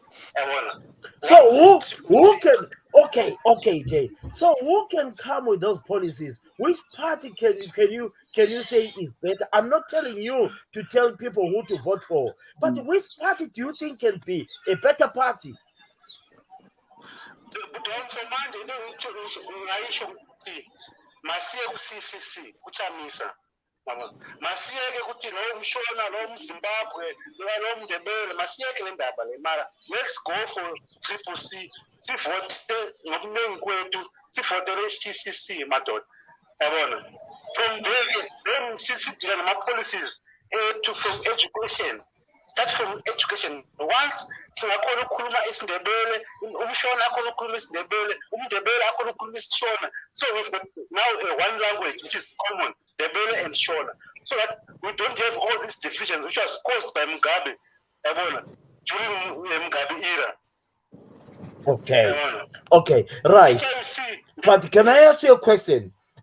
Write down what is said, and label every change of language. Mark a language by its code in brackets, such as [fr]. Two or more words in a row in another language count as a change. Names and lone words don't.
[en] So who can okay Jay, so who can come with those policies? Which party can you say is better? I'm not telling you to tell people who to vote for, but which party do you think can be a better party? [nd] CCC kuChamisa masiyeke ukuthi lo mshona lo mZimbabwe lo mNdebele masiyeke le ndaba le mara [en] let's go for triple C [nd] sivote ngokuningi kwethu sivotele CCC madoda yabona [en] from there then [nd] sidila nama policies [en] to from education. Start from education. [nd] Once singakhona ukukhuluma isiNdebele, umshona akhona ukukhuluma isiNdebele, umNdebele akhona ukukhuluma isiShona. [en] So we've got now one language which is common, Ndebele and Shona. So that we don't have all these divisions which was caused by Mugabe, during Mugabe era. Okay, right. But can I ask you a question?